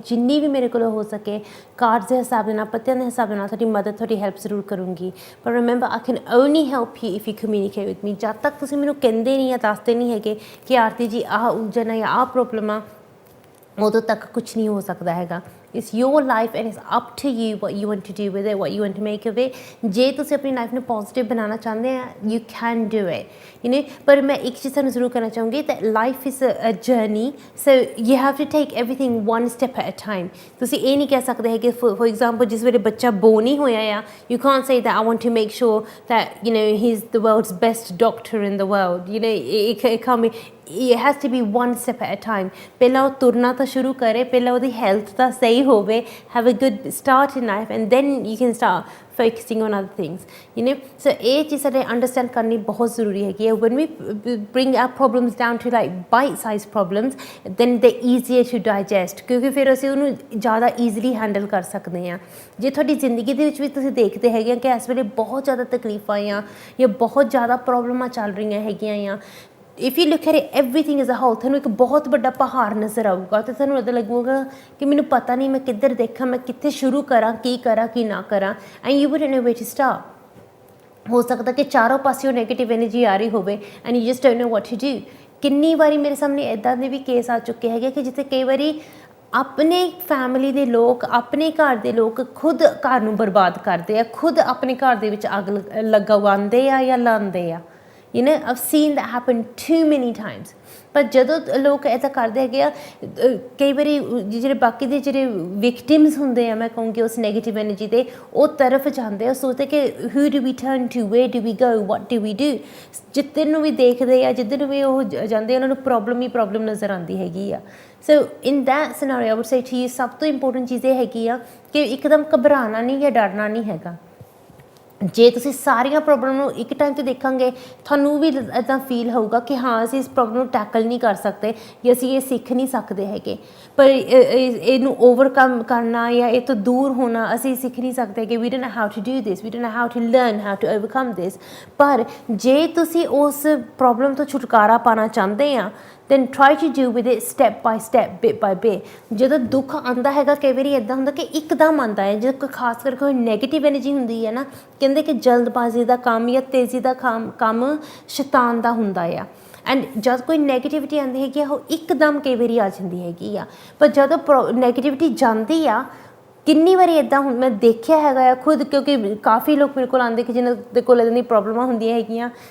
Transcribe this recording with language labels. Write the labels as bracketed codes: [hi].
[pa] ਜਿੰਨੀ ਵੀ ਮੇਰੇ ਕੋਲੋਂ ਹੋ ਸਕੇ ਕਾਰਡਸ ਦੇ ਹਿਸਾਬ ਦੇ ਨਾਲ, ਪੱਤਿਆਂ ਦੇ ਹਿਸਾਬ ਦੇ ਨਾਲ ਤੁਹਾਡੀ ਮਦਦ, ਤੁਹਾਡੀ ਹੈਲਪ ਜ਼ਰੂਰ ਕਰੂੰਗੀ। ਪਰ [en] Remember, I can only help you if you communicate with me. [pa] ਜਦ ਤੱਕ ਤੁਸੀਂ ਮੈਨੂੰ ਕਹਿੰਦੇ ਨਹੀਂ ਜਾਂ ਦੱਸਦੇ ਨਹੀਂ ਹੈਗੇ ਕਿ ਆਰਤੀ ਜੀ ਆਹ ਉਲਝਣ ਆ ਜਾਂ ਆਹ ਪ੍ਰੋਬਲਮ ਆ, ਉਦੋਂ ਤੱਕ ਕੁਛ ਨਹੀਂ ਹੋ ਸਕਦਾ ਹੈਗਾ। [en] It's your life and it's up to you what you want to do with it, what you want to make of it. [pa] ਜੇ ਤੁਸੀਂ ਆਪਣੀ ਲਾਈਫ ਨੂੰ ਪੋਜ਼ੀਟਿਵ ਬਣਾਉਣਾ ਚਾਹੁੰਦੇ ਆ, [en] you can do it, you know। [pa] ਪਰ ਮੈਂ ਇੱਕ ਚੀਜ਼ ਤੁਹਾਨੂੰ ਜ਼ਰੂਰ ਕਹਿਣਾ ਚਾਹੂੰਗੀ [en] that life is a journey, so you have to take everything one step at a time। [pa] ਤੁਸੀਂ ਇਹ ਨਹੀਂ ਕਹਿ ਸਕਦੇ ਹੈ ਕਿ [en] for example [pa] ਜਿਸ ਵੇਲੇ ਬੱਚਾ ਬੋਰਨ ਹੀ ਹੋਇਆ ਆ, [en] you can't say that I want to make sure that, you know, he's the world's best doctor in the world, you know। it can't be, it has to be one step at a time। [pa] ਪਹਿਲਾਂ ਉਹ ਤੁਰਨਾ ਤਾਂ ਸ਼ੁਰੂ ਕਰੇ, ਪਹਿਲਾਂ ਉਹਦੀ health ਤਾਂ ਸਹੀ ਹੋਵੇ, [en] have a good start in life, and then you can start focusing on other things, you know। [pa] so ਇਹ ਚੀਜ਼ ਸਾਡੇ ਅੰਡਰਸਟੈਂਡ ਕਰਨੀ ਬਹੁਤ ਜ਼ਰੂਰੀ ਹੈਗੀ ਹੈ। [en] when we bring our problems down to like bite sized problems, then they're easier to digest, [pa] ਕਿਉਂਕਿ ਫਿਰ ਅਸੀਂ ਉਹਨੂੰ ਜ਼ਿਆਦਾ ਈਜ਼ੀਲੀ ਹੈਂਡਲ ਕਰ ਸਕਦੇ ਹਾਂ। ਜੇ ਤੁਹਾਡੀ ਜ਼ਿੰਦਗੀ ਦੇ ਵਿੱਚ ਵੀ ਤੁਸੀਂ ਦੇਖਦੇ ਹੈਗੇ ਕਿ ਇਸ ਵੇਲੇ ਬਹੁਤ ਜ਼ਿਆਦਾ ਤਕਲੀਫਾਂ ਆ ਜਾਂ ਬਹੁਤ ਜ਼ਿਆਦਾ ਪ੍ਰੋਬਲਮਾਂ ਚੱਲ ਰਹੀਆਂ ਹੈਗੀਆਂ ਆ, [en] if you look at everything as a whole, [pa] ਤੁਹਾਨੂੰ ਇੱਕ ਬਹੁਤ ਵੱਡਾ ਪਹਾੜ ਨਜ਼ਰ ਆਊਗਾ ਅਤੇ ਤੁਹਾਨੂੰ ਇੱਦਾਂ ਲੱਗੂਗਾ ਕਿ ਮੈਨੂੰ ਪਤਾ ਨਹੀਂ ਮੈਂ ਕਿੱਧਰ ਦੇਖਾਂ, ਮੈਂ ਕਿੱਥੇ ਸ਼ੁਰੂ ਕਰਾਂ, ਕੀ ਨਾ ਕਰਾਂ, [en] And you wouldn't know where to start. [pa] ਹੋ ਸਕਦਾ ਕਿ ਚਾਰੋਂ ਪਾਸਿਓਂ ਨੈਗੇਟਿਵ ਐਨਰਜੀ ਆ ਰਹੀ ਹੋਵੇ [en] And you just don't know what to do. [pa] ਕਿੰਨੀ ਵਾਰੀ ਮੇਰੇ ਸਾਹਮਣੇ ਇੱਦਾਂ ਦੇ ਵੀ ਕੇਸ ਆ ਚੁੱਕੇ ਹੈਗੇ ਕਿ ਜਿੱਥੇ ਕਈ ਵਾਰੀ ਆਪਣੇ ਫੈਮਿਲੀ ਦੇ ਲੋਕ, ਆਪਣੇ ਘਰ ਦੇ ਲੋਕ ਖੁਦ ਘਰ ਨੂੰ ਬਰਬਾਦ ਕਰਦੇ ਆ, ਖੁਦ ਆਪਣੇ ਘਰ ਦੇ ਵਿੱਚ ਅੱਗ ਲਗਵਾਉਂਦੇ ਆ ਜਾਂ ਲਾਉਂਦੇ ਆ। [en] You know, I've seen that happen too many times। [pa] ਪਰ ਜਦੋਂ ਲੋਕ ਇੱਦਾਂ ਕਰਦੇ ਹੈਗੇ ਆ, ਕਈ ਵਾਰੀ ਜਿਹੜੇ ਬਾਕੀ ਦੇ ਜਿਹੜੇ ਵਿਕਟਿਮਸ ਹੁੰਦੇ ਆ, ਮੈਂ ਕਹੂੰਗੀ ਉਸ ਨੈਗੇਟਿਵ ਐਨਰਜੀ ਦੇ, ਉਹ ਤਰਫ ਜਾਂਦੇ ਆ, ਸੋਚਦੇ ਕਿ [en] who do we turn to, where do we go, what do we do। [pa] ਜਿੱਧਰ ਨੂੰ ਵੀ ਦੇਖਦੇ ਆ, ਜਿੱਧਰ ਨੂੰ ਵੀ ਉਹ ਜਾਂਦੇ, ਉਹਨਾਂ ਨੂੰ ਪ੍ਰੋਬਲਮ ਹੀ ਪ੍ਰੋਬਲਮ ਨਜ਼ਰ ਆਉਂਦੀ ਹੈਗੀ ਆ। [en] so in that scenario I would say to you, [pa] ਸਭ ਤੋਂ ਇੰਪੋਰਟੈਂਟ ਚੀਜ਼ ਇਹ ਹੈਗੀ ਆ ਕਿ ਇੱਕਦਮ ਘਬਰਾਉਣਾ ਨਹੀਂ ਜਾਂ ਡਰਨਾ ਨਹੀਂ ਹੈਗਾ। ਜੇ ਤੁਸੀਂ ਸਾਰੀਆਂ ਪ੍ਰੋਬਲਮ ਨੂੰ ਇੱਕ ਟਾਈਮ 'ਤੇ ਦੇਖਾਂਗੇ, ਤੁਹਾਨੂੰ ਵੀ ਇੱਦਾਂ ਫੀਲ ਹੋਊਗਾ ਕਿ ਹਾਂ ਅਸੀਂ ਇਸ ਪ੍ਰੋਬਲਮ ਨੂੰ ਟੈਕਲ ਨਹੀਂ ਕਰ ਸਕਦੇ ਜਾਂ ਅਸੀਂ ਇਹ ਸਿੱਖ ਨਹੀਂ ਸਕਦੇ ਹੈਗੇ। ਪਰ ਇਹਨੂੰ ਓਵਰਕਮ ਕਰਨਾ ਜਾਂ ਇਹ ਤੋਂ ਦੂਰ ਹੋਣਾ ਅਸੀਂ ਸਿੱਖ ਨਹੀਂ ਸਕਦੇ ਕਿ [en] We don't know how to do this, we don't know how to learn how to overcome this. [pa] ਪਰ ਜੇ ਤੁਸੀਂ ਉਸ ਪ੍ਰੋਬਲਮ ਤੋਂ ਛੁਟਕਾਰਾ ਪਾਉਣਾ ਚਾਹੁੰਦੇ ਆ, [en] then try to do with it step by step, bit by bit। [pa] ਜਦੋਂ ਦੁੱਖ ਆਉਂਦਾ ਹੈਗਾ, ਕਈ ਵਾਰੀ ਇੱਦਾਂ ਹੁੰਦਾ ਕਿ ਇੱਕਦਮ ਆਉਂਦਾ ਹੈ, ਜਦੋਂ ਖਾਸ ਕਰਕੇ ਕੋਈ ਨੈਗੇਟਿਵ ਐਨਰਜੀ ਹੁੰਦੀ ਹੈ ਨਾ, ਕਹਿੰਦੇ ਕਿ ਜਲਦਬਾਜ਼ੀ ਦਾ ਕੰਮ ਜਾਂ ਤੇਜ਼ੀ ਦਾ ਕੰਮ ਸ਼ੈਤਾਨ ਦਾ ਹੁੰਦਾ ਆ। ਐਂਡ ਜਦ ਕੋਈ ਨੈਗੇਟਿਵਿਟੀ ਆਉਂਦੀ ਹੈਗੀ ਆ, ਉਹ ਇੱਕਦਮ ਕਈ ਵਾਰੀ ਆ ਜਾਂਦੀ ਹੈਗੀ ਆ। ਪਰ ਜਦੋਂ ਨੈਗੇਟਿਵਿਟੀ ਜਾਂਦੀ ਆ, ਕਿੰਨੀ ਵਾਰੀ ਇੱਦਾਂ ਹੁਣ ਮੈਂ ਦੇਖਿਆ ਹੈਗਾ ਆ ਖੁਦ, ਕਿਉਂਕਿ ਕਾਫੀ ਲੋਕ ਮੇਰੇ ਕੋਲ ਆਉਂਦੇ ਕਿ ਜਿਹਨਾਂ ਦੇ ਕੋਲ ਇੱਦਾਂ ਦੀਆਂ ਪ੍ਰੋਬਲਮਾਂ ਹੁੰਦੀਆਂ ਹੈਗੀਆਂ।